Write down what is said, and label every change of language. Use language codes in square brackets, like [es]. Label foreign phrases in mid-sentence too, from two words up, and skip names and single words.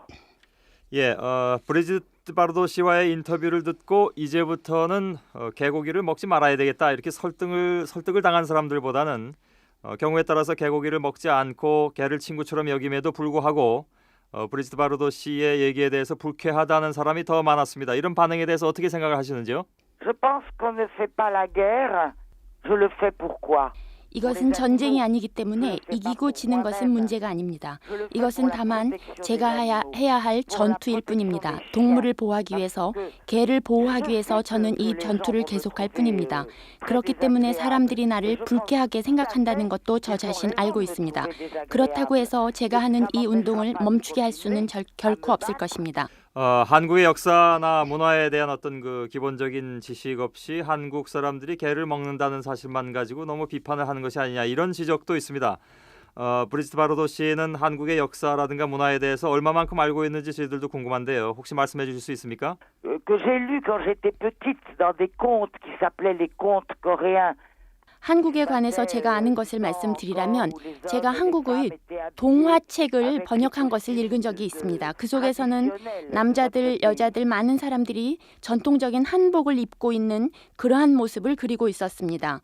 [ko] 예, 브리지트 바르도 씨와의 인터뷰를 듣고 이제부터는 개고기를 먹지 말아야 되겠다 이렇게 설득을 당한 사람들보다는 경우에 따라서 개고기를 먹지 않고 개를 친구처럼 여김에도 불구하고 브리지트 바르도 씨의 얘기에 대해서 불쾌하다는 사람이 더 많았습니다. 이런 반응에 대해서 어떻게 생각을 하시는지요? [fr] Je pense qu'on ne fait pas la guerre. Je le fais pourquoi? [ko] 이것은 전쟁이 아니기 때문에 이기고 지는 것은 문제가 아닙니다. 이것은 다만 제가 해야 할 전투일 뿐입니다. 동물을 보호하기 위해서, 개를 보호하기 위해서 저는 이 전투를 계속할 뿐입니다. 그렇기 때문에 사람들이 나를 불쾌하게 생각한다는 것도 저 자신 알고 있습니다. 그렇다고 해서 제가 하는 이 운동을 멈추게 할 수는 결코 없을 것입니다. 한국의 역사나 문화에 대한 어떤 그 기본적인 지식 없이 한국 사람들이 개를 먹는다는 사실만 가지고 너무 비판을 하는 것이 아니냐 이런 지적도 있습니다. 브리지트 바로도 씨는 한국의 역사라든가 문화에 대해서 얼마만큼 알고 있는지 저희들도 궁금한데요. 혹시 말씀해 주실 수 있습니까? [fr] Que j'ai lu quand j'étais petite dans des contes qui s'appelaient les contes coréens. [ko] 한국에 관해서 제가 아는 것을 말씀드리라면 제가 한국의 동화책을 번역한 것을 읽은 적이 있습니다. 그 속에서는 남자들, 여자들 많은 사람들이 전통적인 한복을 입고 있는 그러한 모습을 그리고 있었습니다.